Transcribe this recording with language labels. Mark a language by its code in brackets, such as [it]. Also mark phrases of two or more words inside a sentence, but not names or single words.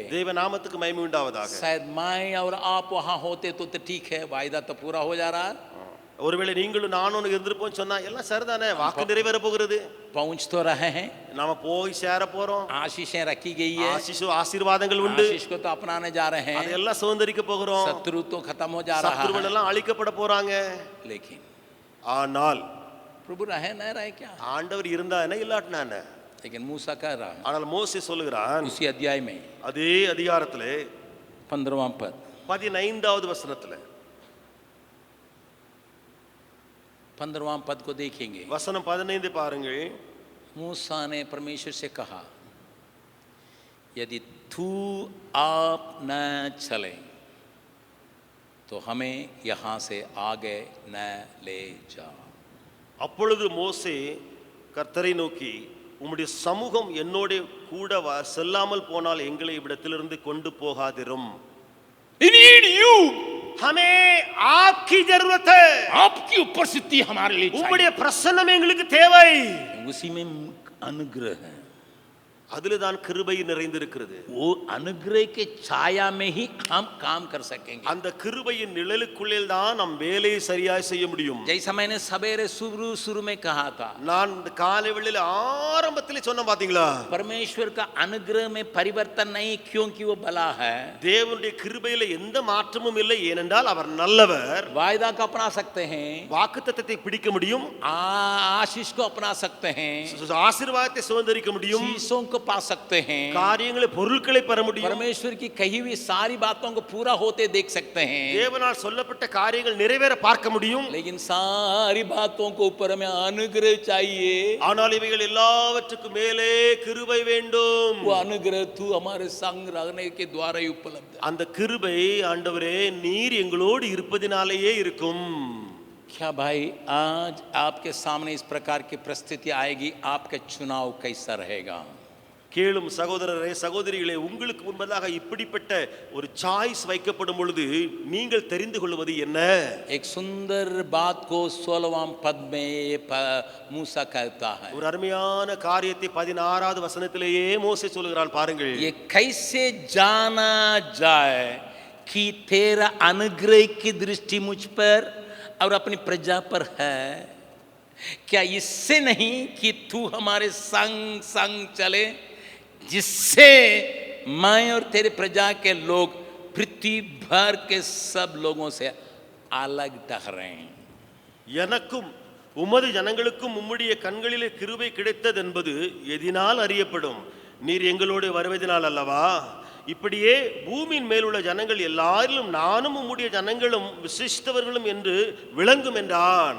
[ta] தேவ நாமத்துக்கு மகிமை உண்டாவதாக. [hi] शायद मैं और आप वहां होते तो ठीक है, वायदा तो पूरा हो जा रहा है, [ta] ஒருவேளை நீங்களும் நானும் இருந்திருப்போம் சொன்னா எல்லாம் சரிதானே, வாக்கு நிறைவேற போகிறது, [hi] पहुंच तो रहे हैं, [ta] நாம போய் சேர போறோம், [hi] आशीषें रखी गई है, [ta] ஆசீர்வாதங்கள் உண்டு, [hi] आशीष को तो अपनाने जा रहे हैं, [ta] அதெல்லாம் சுதந்திரிக்க போகிறோம், [hi] शत्रु तो खत्म हो जा रहा [ta] சத்துருக்கள் [hi] है, [ta] எல்லாம் அழிக்கப்பட போறாங்க. [hi] लेकिन [ta] ஆனால் [hi] प्रभु रहे न रहे क्या, [ta] ஆண்டவர் இருந்தா என்ன இல்லாட்டினா என்ன. [hi] लेकिन मूसा कह रहा है [ta] ஆனால் மோசே சொல்லுகிறான் [hi] उसी अध्याय में [ta] அதே அதிகாரத்திலே [hi] 15वां पद, [ta] 15வது வசனத்துல, [hi] 15वां पद को देखेंगे, [ta] வசனம் 15 பாருங்கள். [hi] मूसा ने परमेश्वर से कहा, यदि तू आप न चले तो हमें यहाँ से आगे न ले जा. [ta] அப்பொழுது மோசே கர்த்தரை நோக்கி, உம்முடைய சமூகம் என்னோட கூட செல்லாமல் போனால் எங்களை இவ்விடத்திலிருந்து கொண்டு போகாதிரும். [en] We need you. [hi] हमें आपकी जरूरत है. आपकी उपस्थिति हमारे लिए चाहिए. [ta] உம்முடைய பிரசன்னம் எங்களுக்கு தேவை. [hi] उसी में अनुग्रह है. [ta] அதில்தான் கிருபை நிறைந்திருக்கிறது. [hi] वो अनुग्रह के छाया में ही हम काम कर सकेंगे. [ta] அந்த கிருபையின் நிழலுக்குள்ளே தான் நாம் வேலையை சரியாய் செய்ய முடியும். [hi] जैसा मैंने सवेरे शुरू में कहा था, [ta] நான் இந்த காலை வேளையில ஆரம்பத்திலே சொன்னேன் பாத்தீங்களா, [hi] परमेश्वर का अनुग्रह में परिवर्तन नहीं क्योंकि वो भला है. [ta] தேவனுடைய கிருபையில எந்த மாற்றமும் இல்லை, ஏனென்றால் அவர் நல்லவர். [hi] वायदा को अपना सकते हैं, [ta] வாக்குத்தத்தத்தை பிடிக்க முடியும், [hi] आशीष को अपना सकते हैं, [ta] ஆசீர்வாதத்தை சுதந்தரிக்க முடியும், [hi] चीजों को पा सकते हैं, [ta] காரியங்களை பொருட்களை பெற முடியும், [hi] परमेश्वर की कही हुई सारी बातों को पूरा होते देख सकते हैं. [ta] தேவனால் சொல்லப்பட்ட காரியங்கள் நிறைவேற பார்க்க முடியும். [hi] लेकिन सारी बातों को ऊपर में अनुग्रह चाहिए. [ta] ஆனால் இவைகள் எல்லாவற்றுக்கும் மேலே கிருபை வேண்டும். [hi] वो अनुग्रह तू हमारे संग रहने के द्वारा ही उपलब्ध है. [ta] அந்த கிருபை ஆண்டவரே நீர் எங்களோடு இருப்பதினாலேயே இருக்கும். [hi] क्या भाई आज आपके सामने इस प्रकार की परिस्थिति आएगी, आपका चुनाव कैसा रहेगा? [ta] கேளும் சகோதரரே சகோதரிகளே, உங்களுக்கு முன்பதாக இப்படிப்பட்ட ஒரு சாய்ஸ் வைக்கப்படும் பொழுது நீங்கள் தெரிந்து கொள்வது என்ன? [hi] एक सुंदर बात को 16वां पद में मूसा कहता है. [ta] ஒரு அருமையான காரியத்தை 16வது வசனத்திலேயே மோசே சொல்கிறான் பாருங்கள். [hi] ये कैसे जाना जाए कि तेरा अनुग्रह की दृष्टि मुझ पर और अपनी प्रजा पर है? क्या इससे नहीं कि तू हमारे संग संग चले, जिससे मैं और तेरे प्रजा के लोग पृथ्वी भर के सब लोगों से अलग ठहरे. [ta] எனக்கும் உமது ஜனங்களுக்கும் உம்முடைய கண்களிலே கிருபை கிடைத்தது என்பது எதினால் அறியப்படும்? நீர் எங்களோடு வருவதினால் அல்லவா? இப்படியே பூமியின் மேலுள்ள ஜனங்கள் எல்லாரிலும் நானும் உம்முடைய ஜனங்களும் விசிஷ்டவர்களும் என்று விளங்கும் என்றான்.